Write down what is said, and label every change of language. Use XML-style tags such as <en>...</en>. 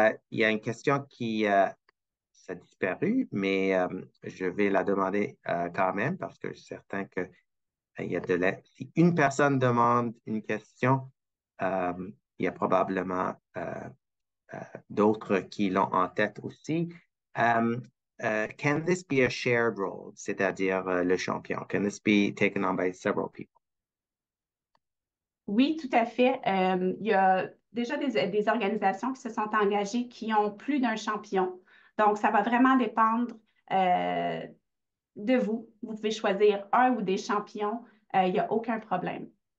<fr>Il y a une question qui a disparu, mais je vais la demander quand même parce que je suis certain que si une personne demande une question, il y a probablement d'autres qui l'ont en tête aussi.</fr> <en>Can this be a shared role,</en> <fr>c'est-à-dire le champion?</fr> <en>Can this be taken on by several people?</en> <fr>Oui, tout à fait. Il y a déjà des organisations qui se sont engagées qui ont plus d'un champion. Donc, ça va vraiment dépendre de vous. Vous pouvez choisir un ou des champions. Il n'y a aucun problème.</fr>